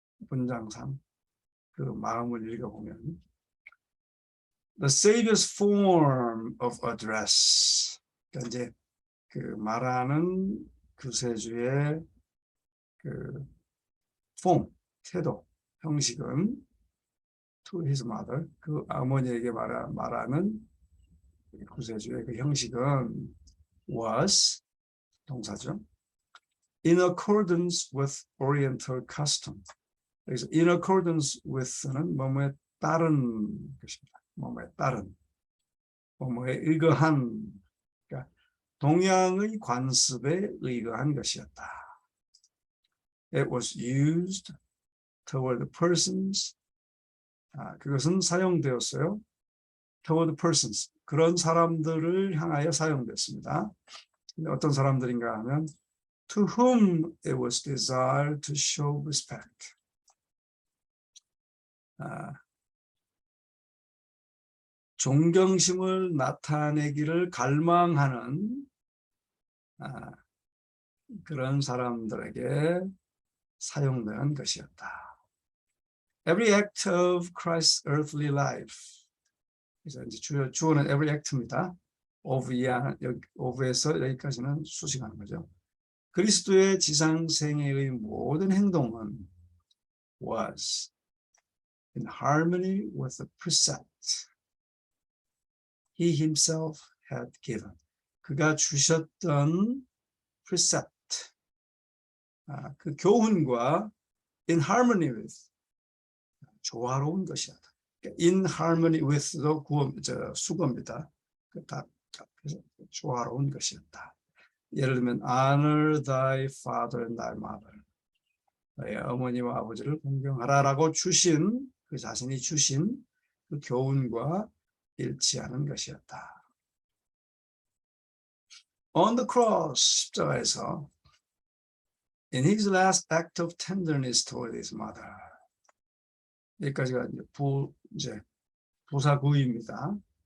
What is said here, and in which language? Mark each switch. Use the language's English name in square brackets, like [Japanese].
[Korean] 문장상 그 마음을 읽어보면 [English] The Savior's form of address, [Korean] 그러니까 이제 그 말하는 구세주의 그 form, 태도, 형식은 [English] to his mother, [Korean] 그 어머니에게 말하는 구세주의 그 형식은 [English] was, [Korean] 동사죠. [English] In accordance with Oriental custom. [Korean] 여기서 [English] in accordance with [Korean] 는 뭐뭐에 따른 것입니다. 뭐뭐에 따른, 뭐뭐에 의거한, 그러니까 동양의 관습에 의거한 것이었다. [English] It was used toward persons. [Korean] 그것은 사용되었어요. [English] toward persons. [Korean] 그런 사람들을 향하여 사용됐습니다. 어떤 사람들인가 하면 [English] to whom it was desired to show respect. [Korean] 존경심을 나타내기를 갈망하는 그런 사람들에게 사용되는 것이었다. [English] Every act of Christ's earthly life. [Korean] 그래서 이제 주어는 [English] every act [Korean] 입니다. of에서 여기까지는 수식하는 거죠. 그리스도의 지상생애의 모든 행동은 [English] was in harmony with the precept he himself had given. [Korean] 그가 주셨던 precept, 그 교훈과 [English] in harmony with, [Korean] 조화로운 것이었다. [English] in harmony with [Korean] 도 수거입니다. 그래서 조화로운 것이었다. 예를 들면 [English] honor thy father and thy mother. [Korean] 너의 어머니와 아버지를 공경하라라고 주신, 그 자신이 주신 그 교훈과 일치하는 것이었다. [English] On the cross, [Korean] 십자가에서 [English] in his last act of tenderness toward his mother. [Korean] 여기까지가 이제 부사구입니다.